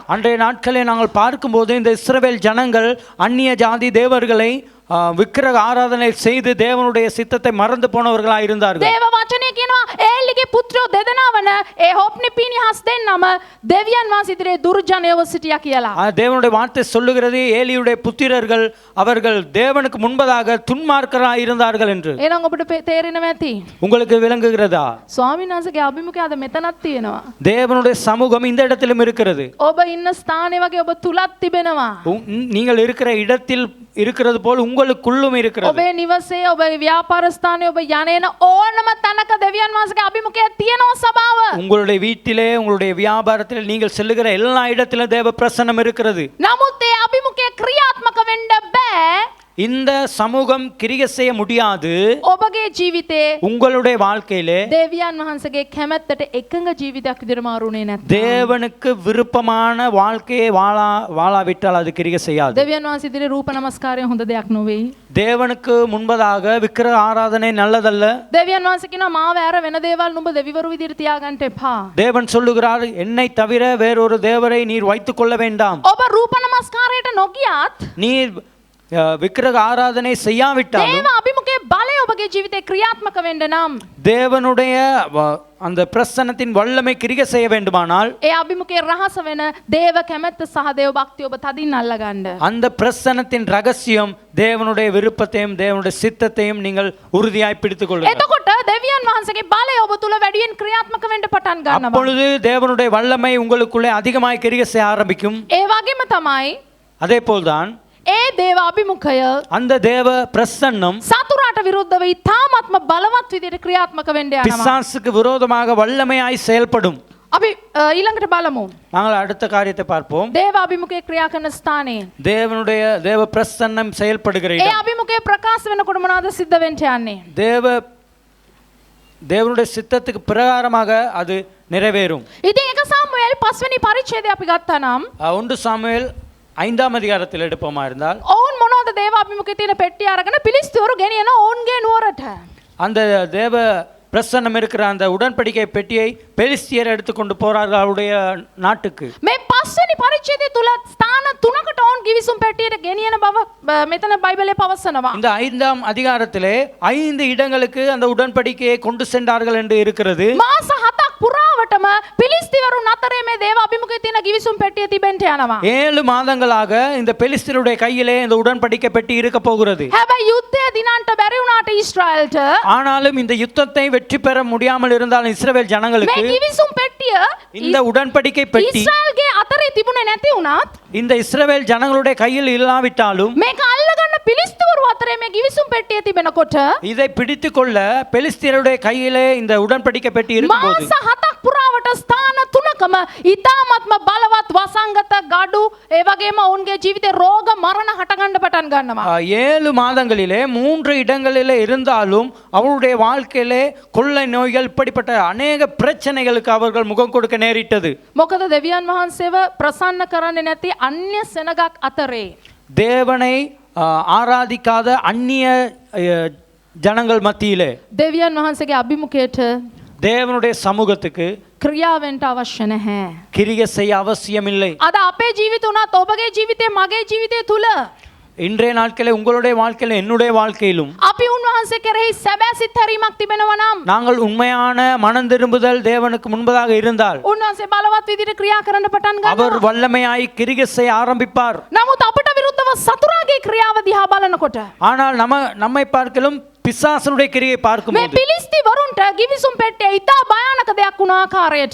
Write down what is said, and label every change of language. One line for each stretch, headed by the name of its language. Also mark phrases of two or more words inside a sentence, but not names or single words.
Tamil: அன்றைய நாட்களை நாங்கள் பார்க்கும்போது இந்த இஸ்ரவேல் ஜனங்கள் அந்நிய ஜாதி தேவர்களை விக்கிரக ஆராதனை செய்து தேவனுடைய சித்தத்தை மறந்து போனவர்களாக இருந்தார்கள்.
Sinhala: දේව වචනේ කියනවා ඒලිගේ පුත්‍රයෝ දෙදෙනාවන ඒ හොප්නි පීනිහස් දෙන්නම දෙවියන් වහන්සේ ඉදිරියේ දුර්ජනයව සිටියා කියලා.
Tamil: தேவனுடைய வார்த்தை சொல்லுகிறது ஏலியுடைய புத்திரர்கள் அவர்கள் தேவனுக்கு முன்பதாக துன்மார்க்கராக இருந்தார்கள் என்று.
Sinhala: එහෙනම් ඔබට තේරෙනව ඇති.
Tamil: உங்களுக்கு விளங்குகிறதா?
Sinhala: ස්වාමීන් වහන්සේගේ අභිමුඛය අද මෙතනක් තියෙනවා.
Tamil: தேவனுடைய சமூகம் இந்த இடத்திலும் இருக்கிறது.
Sinhala: ඔබ ඉන්න ස්ථානේ වගේ ඔබ තුලත් තිබෙනවා.
Tamil: நீங்கள் இருக்கிற இடத்தில் இருக்கிறது போல் உங்களுக்குள்ளும் இருக்கிறது.
Sinhala: ඔබේ නිවසේ ඔබේ ව්‍යාපාර ස්ථානයේ ඔබ යන්නේන ඕනම තැනක දෙවියන් වහන්සේගේ අභිමුඛය තියෙනවා ස්වභාව.
Tamil: உங்களுடைய வீட்டிலே உங்களுடைய வியாபாரத்தில் நீங்கள் செல்லுகிற எல்லா இடத்திலும் தேவ பிரசன்னம் இருக்கிறது.
Sinhala: නමුත් ඒ අභිමුඛය ක්‍රියාත්මක වෙන්න බෑ.
Tamil: இந்த சமூகம் கிரியை செய்ய முடியாது.
Sinhala: ඔබගේ ජීවිතේ
Tamil: உங்களுடைய வாழ்க்கையிலே
Sinhala: දෙවියන් වහන්සේගේ කැමැත්තට එකඟ ජීවිතයක් විදිහට මාරුනේ නැත්නම්
Tamil: தேவனுக்கு விருப்பமான வாழ்க்கையை வாழாவிட்டால் அது கிரியை செய்யாது.
Sinhala: දෙවියන් වහන්සේ ඉදිරියේ රූප නමස්කාරය හොඳ දෙයක් නොවේ.
Tamil: தேவனுக்கு முன்பதாக விக்கிரக ஆராதனை நல்லதல்ல.
Sinhala: දෙවියන් වහන්සේ කියනවා මාව ඇර වෙන දේවල් නුඹ දෙවිවරු විදිහට තියාගන්න එපා.
Tamil: தேவன் சொல்லுகிறார் என்னை தவிர வேறொரு தேவரை நீர் வைத்துக் கொள்ள வேண்டாம்.
Sinhala: ඔබ රූප නමස්කාරයට නොගියත්
Tamil: நீர் விக்கிரக ஆராதனை செய்யாவிட்டாலும்
Sinhala: දේව අභිමුඛයේ බලය ඔබගේ ජීවිතේ ක්‍රියාත්මක වෙන්න නම්
Tamil: தேவனுடைய அந்த பிரசன்னத்தின் வல்லமை கிரியை செய்ய வேண்டுமானால்
Sinhala: ඒ අභිමුඛයේ රහස වෙන දේව කැමැත්ත සහ දේව භක්තිය ඔබ තදින් අල්ලගන්න.
Tamil: அந்த பிரசன்னத்தின் ரகசியம் தேவனுடைய விருப்பத்தையும் தேவனுடைய சித்தத்தையும் நீங்கள் உறுதியாய் பிடித்துக் கொள்ளுங்கள்.
Sinhala: එතකොට දෙවියන් වහන්සේගේ බලය ඔබ තුල වැඩියෙන් ක්‍රියාත්මක වෙන්න පටන් ගන්නවා.
Tamil: அப்பொழுது தேவனுடைய வல்லமை உங்களுக்குள்ளே அதிகமாய் கிரியை செய்ய ஆரம்பிக்கும்.
Sinhala: ඒ වගේම තමයි
Tamil: அதே போல்தான்
Sinhala: ඒ දේව අභිමුඛය
Tamil: அந்த தேவ பிரசன்னம்
Sinhala: සතුරාට විරුද්ධව ඉතාමත්ම බලවත් විදිහට ක්‍රියාත්මක වෙන්න යනවා.
Tamil: பிசாசுக்கு விரோதமாக வல்லமையாய் செயல்படும்.
Sinhala: අපි ඊළඟට බලමු.
Tamil: நாங்கள் அடுத்த காரியத்தை பார்ப்போம்.
Sinhala: දේව අභිමුඛයේ ක්‍රියා කරන ස්ථානයේ
Tamil: தேவனுடைய தேவ பிரசன்னம் செயல்படுகிற
Sinhala: ඒ
Tamil: இடம்.
Sinhala: අභිමුඛයේ ප්‍රකාශ වෙනකොට මොනවාද සිද්ධ වෙන්න යන්නේ?
Tamil: தேவனுடைய சித்தத்துக்கு பிரகாரமாக அது நிறைவேறும்.
Sinhala: ඉතින් එක සාමුවෙල් 5 වෙනි පරිච්ඡේදය අපි ගත්තා නම්
Tamil: 1 சாமுவேல் 5ஆம் அதிகாரத்தில் எடுப்போமா இருந்தால்
Sinhala: ඔවුන් මොනවද දේව අභිමුඛයේ තියෙන පෙට්ටිය අරගෙන පිලිස්තිවරු ගෙනියන ඔවුන්ගේ නුවරට.
Tamil: அந்த தேவ பிரசன்னம் இருக்கிற அந்த உடன்படிக்கை பெட்டியை பெலிஸ்தியர் எடுத்துக்கொண்டு போறார்கள் அவருடைய நாட்டுக்கு.
Sinhala: මේ 5 වෙනි පරිච්ඡේදය තුල ස්ථාන 3කට ඔවුන් ගිවිසුම් පෙට්ටියට ගෙනියන බව මෙතන බයිබලයේ පවසනවා.
Tamil: இந்த 5ஆம் அதிகாரத்திலே 5 இடங்களுக்கு அந்த உடன்படிக்கையை கொண்டு சென்றார்கள் என்று இருக்கிறது.
Sinhala: මාස 7ක් පුරාවටම පිලිස්තිවරුන් අතරේ මේ දේව අභිමුඛයේ තියෙන ගිවිසුම් පෙට්ටිය තිබෙන්න යනවා.
Tamil: 7 மாதங்களாக இந்த பெலிஸ்தியருடைய கையிலே இந்த உடன்படிக்கை பெட்டி இருக்க போகிறது.
Sinhala: හැබැයි යුද්ධය දිනන්න බැරි වුණාට ඊශ්‍රායල්ට
Tamil: ஆனாலும் இந்த யுத்தத்தை வெற்றி பெற முடியாமல் இருந்தாலும் இஸ்ரவேல் ஜனங்களுக்கு
Sinhala: මේ ගිවිසුම් පෙට්ටිය
Tamil: இந்த உடன்படிக்கை பெட்டி
Sinhala: ඊශ්‍රායල්ගේ අතරේ තිබුණේ නැති වුණත්
Tamil: இந்த இஸ்ரவேல் ஜனங்களுடைய கையில் இல்லாவிட்டாலும்
Sinhala: මේක අල්ලගන්න පිලිස්තිවරු අතරේ මේ ගිවිසුම් පෙට්ටිය තිබෙනකොට
Tamil: இதை பிடித்துக் கொள்ள பெலிஸ்தியருடைய கையிலே இந்த உடன்படிக்கை பெட்டி இருக்கும்போது
Sinhala: මාස 7ක් පුරාවට ස්ථාන 3කම ඉතාමත්ම බලවත් වසංගත ගඩු ඒ වගේම ඔවුන්ගේ ජීවිතේ රෝග මරණ හටගන්න පටන් ගන්නවා.
Tamil: 7 மாதங்களிலே 3 இடங்களிலே இருந்தாலும் அவருடைய வாழ்க்கையிலே கொள்ளை நோய்கள் இப்படிப்பட்ட அநேக பிரச்சனைகளுக்கு அவர்கள் முகம் கொடுக்க நேரிட்டது.
Sinhala: මොකද දෙවියන් වහන්සේව ප්‍රසන්න කරන්නේ නැති අන්‍ය සෙනගක් අතරේ
Tamil: தேவனை ஆராதிக்காத அந்நிய ஜனங்கள் மத்தியிலே
Sinhala: දෙවියන් වහන්සේගේ අභිමුඛයට
Tamil: தேவனுடைய சமூகத்துக்கு
Sinhala: ක්‍රියාවෙන්ට අවශ්‍ය නැහැ.
Tamil: கிரியை செய்ய அவசியமில்லை.
Sinhala: අද අපේ ජීවිත උනත් ඔබගේ ජීවිතේ මගේ ජීවිතය තුල
Tamil: இன்றைய நாட்களே உங்களுடைய வாழ்க்கையிலும் என்னுடைய வாழ்க்கையிலும்
Sinhala: අපි උන්වහන්සේ කෙරෙහි සැබෑ සිත් හැරීමක් තිබෙනවා නම්
Tamil: நாங்கள் உண்மையான மனம் திரும்புதல் தேவனுக்கு முன்பதாக இருந்தால்
Sinhala: උන්වහන්සේ බලවත් විදිහට ක්‍රියා කරන්න පටන්
Tamil: அவர்
Sinhala: ගන්නවා.
Tamil: வல்லமையாய் கிரியை செய்ய ஆரம்பிப்பார்.
Sinhala: නමුත් අපට විරුද්ධව සතුරාගේ ක්‍රියාව දිහා බලනකොට
Tamil: ஆனால் நம்மை பார்க்கலும் பிசாசனுடைய கிரியை
Sinhala: මේ
Tamil: பார்க்கும்போது
Sinhala: පිලිස්ති වරුන්ට ගිවිසුම් පෙට්ටිය ඉතා භයානක දෙයක් වුණ ආකාරයට